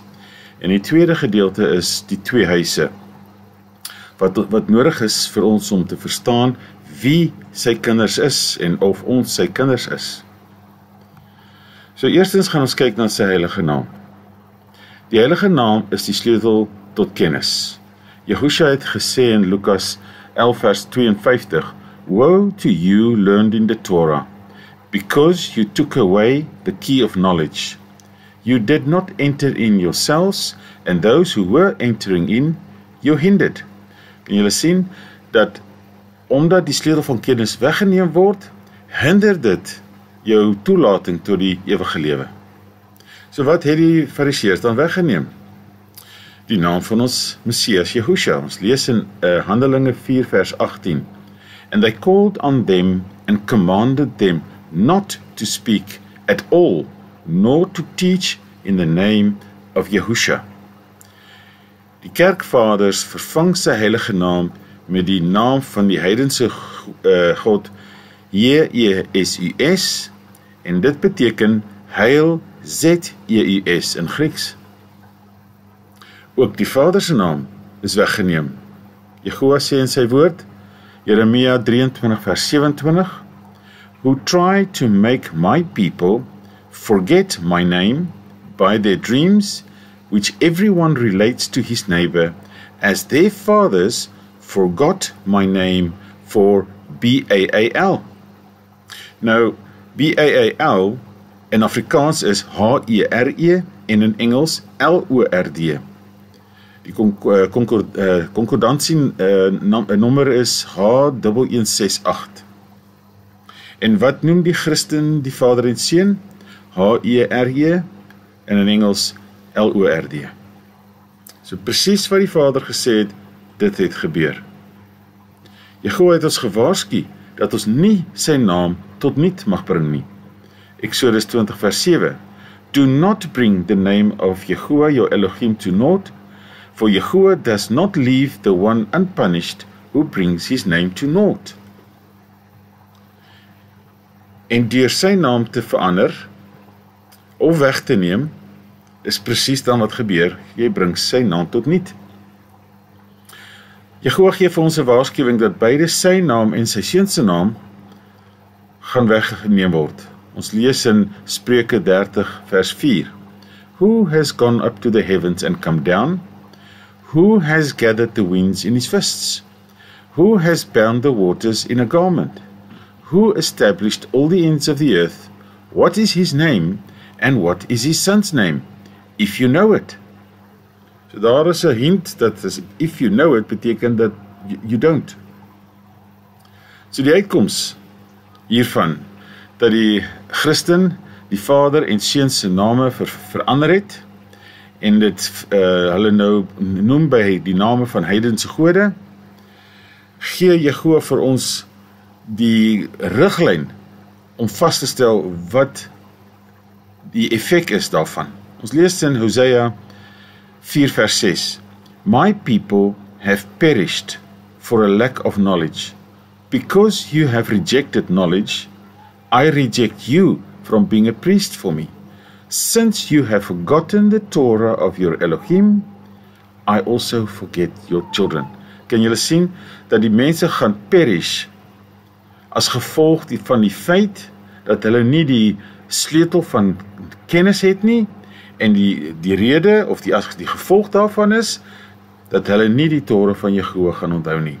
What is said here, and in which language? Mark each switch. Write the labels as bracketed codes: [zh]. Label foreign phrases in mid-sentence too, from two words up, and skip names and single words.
[af] En die tweede gedeelte is die 2 huise, wat nodig is vir ons om te verstaan wie sy kinders is en of ons sy kinders is. So eerstens gaan ons kyk na sy heilige naam. Die heilige naam is die sleutel tot kennis. Yeshua het gesê in Lukas 11 vers 52, [en] "Woe to you learned in the Torah, because you took away the key of knowledge. You did not enter in yourselves, and those who were entering in, you hindered." [af] Kan julle sien dat omdat die sleutel van kennis weggeneem word, hinder dit jou toelating tot die ewige lewe. So wat het die Fariseërs dan weggeneem? Die naam van ons Messias Yeshua. Ons lees in Handelinge 4 vers 18. [en] "And they called on them and commanded them not to speak at all, nor to teach in the name of Yeshua." [af] Die kerkvaders vervang sy heilige naam met die naam van die heidense God Jezus, en dit beteken heil Zeus in Grieks. Ook die Vader se naam is weggeneem. Yeshua sê in sy woord, Jeremia 23 vers 27, [en] "Who try to make my people forget my name by their dreams, which everyone relates to his neighbor, as their fathers forgot my name for Baal." [af] Nou, Baal in Afrikaans is H-E-R-E en in Engels L-O-R-D. Die concordantie nommer is H1168. En wat noem die Christen die Vader en Seun? H-E-R-E en in Engels L-O-R-D. So presies wat die Vader gesê het, dit het gebeur. Yeshua het ons gewaarsku dat ons nie sy naam tot niet mag bring nie. Exodus 20 vers 7. [en] "Do not bring the name of Yeshua your Elohim to naught, for Yeshua does not leave the one unpunished who brings his name to naught." [af] En deur sy naam te verander of weg te neem, is presies dan wat gebeur. Jy bring sy naam tot niet. Yeshua gee vir ons 'n waarskuwing dat beide sy naam en sy seun se naam gaan weggeneem word. Ons lees in Spreuke 30 vers 4. [en] "Who has gone up to the heavens and come down? Who has gathered the winds in his fists? Who has bound the waters in a garment? Who established all the ends of the earth? What is his name, and what is his son's name? If you know it." [af] So daar is 'n hint dat [en] if you know it [af] beteken dat [en] you don't. [af] So die uitkoms hiervan, dat die Christen die Vader en Seun se name verander het, en dit hulle nou noem by die name van heidense gode, gee Yeshua vir ons die riglyn om vas te stel wat die effek is daarvan. Ons lees in Hosea 4 vers 6. [en] "My people have perished for a lack of knowledge. Because you have rejected knowledge, I reject you from being a priest for me. Since you have forgotten the Torah of your Elohim, I also forget your children." [af] Kan julle sien dat die mense gaan perish as gevolg van die feit dat hulle nie die sleutel van kennis het nie, en die rede of die gevolg daarvan is dat hulle nie die Torah van Yeshua gaan onthou nie.